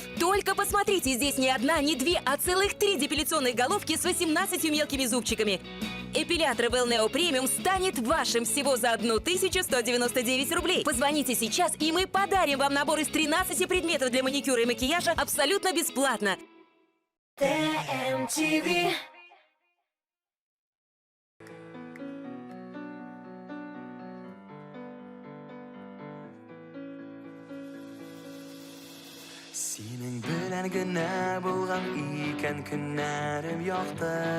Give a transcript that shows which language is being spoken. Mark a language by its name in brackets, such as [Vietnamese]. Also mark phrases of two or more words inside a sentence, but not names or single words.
[Russian] Только посмотрите, здесь не одна, не две, а целых 3 депиляционные головки с 18 мелкими зубчиками. Эпилятор Wellneo Premium станет вашим всего за 1199 рублей. Позвоните сейчас, и мы подарим вам набор из 13 предметов для маникюра и макияжа абсолютно бесплатно. TMTV. [Uzbek] Sening bilan gina bo'lgan ekan kunlarim yoqdi.